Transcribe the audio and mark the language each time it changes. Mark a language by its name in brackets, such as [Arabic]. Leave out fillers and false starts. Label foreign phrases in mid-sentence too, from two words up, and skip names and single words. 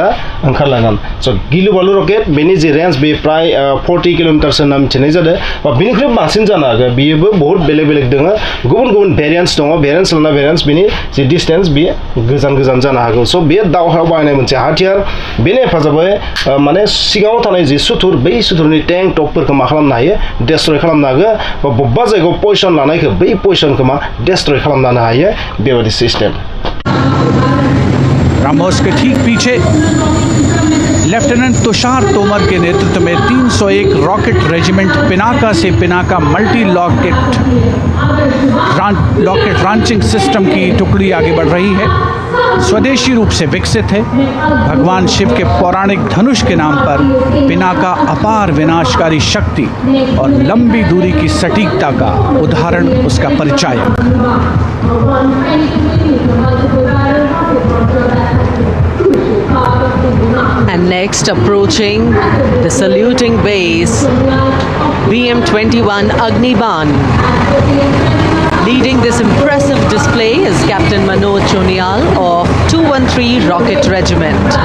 [Bodo] ओंखारलांगोन स' गिलुबालु रकेट बेनि जि रेन्ज बे प्राय 40 किल'मिटारसो होनना मिथिनाय जादों बा बेनिख्रुइ बांसिन जानो हागौ बेबो बहुत बेलेग दङ गुबुन भेरिएन्ट्स दङ भेरिएन्ट्स लाना भेरिएन्ट्स बेनि जि डिस्टेन्स बेयो गोजान जानो हागौ स' बेयो दावहायाव बाहायनाय मोनसे हाथियार बेनि हेफाजाबै माने सिगाङाव थानाय जि सुथुर बै सुथुरनि टैंक टपफोरखौ मा खालामनो हायो डेस्ट्रय खालामनो हागौ बा बबेबा जायगायाव पजिशन लानायखौ बै पजिशनखौ मा डेस्ट्रय खालामनो हायो बेबायदि सिस्टेम। [Hindi] ब्रह्मोस के ठीक पीछे लेफ्टिनेंट तुषार तोमर के नेतृत्व में 301 रॉकेट रेजिमेंट पिनाका से पिनाका मल्टी लॉकेट लॉन्चिंग सिस्टम की टुकड़ी आगे बढ़ रही है। स्वदेशी रूप से विकसित है। भगवान शिव के पौराणिक धनुष के नाम पर पिनाका अपार विनाशकारी शक्ति और लंबी दूरी की सटीकता का उदाहरण उसका परिचायक। [English] And next, approaching the saluting base, BM-21 Agniban. Leading this impressive display is Captain Manoj Chonial of 213 Rocket Regiment.